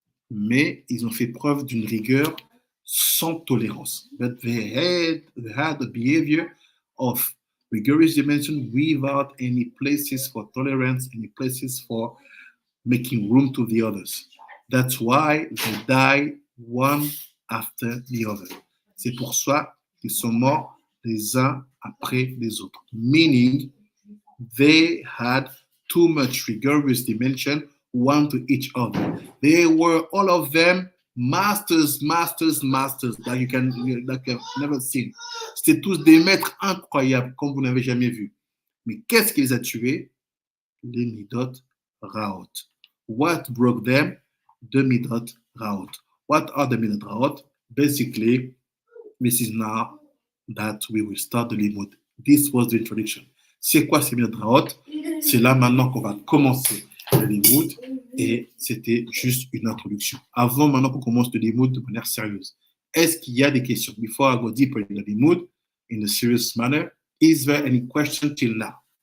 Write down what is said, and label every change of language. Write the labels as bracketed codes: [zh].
[fr] Mais ils ont fait preuve d'une rigueur sans tolérance. [en] But they had a behavior of rigorous dimension without any places for tolerance, any places for making room to the others. That's why they died one after the other. [fr] C'est pour ça qu'ils sont morts les uns après les autres. [en] Meaning, they had too much rigorous dimension one to each other. They were all of them masters that you can never seen. [fr] C'était tous des maîtres incroyables comme vous n'avez jamais vu. Mais qu'est-ce qui les a tués? Les midot raot. [en] What broke them? The midot raot. What are the midot raot? Basically, this is now that we will start the limud. This was the introduction. [fr] C'est quoi ces midot raot? C'est là maintenant qu'on va commencer le limud. Et c'était juste une introduction. Avant, maintenant qu'on commence le limud de manière sérieuse, est-ce qu'il y a des questions? [en] Before I go deeper in the limud, in a serious manner, is there any question till now?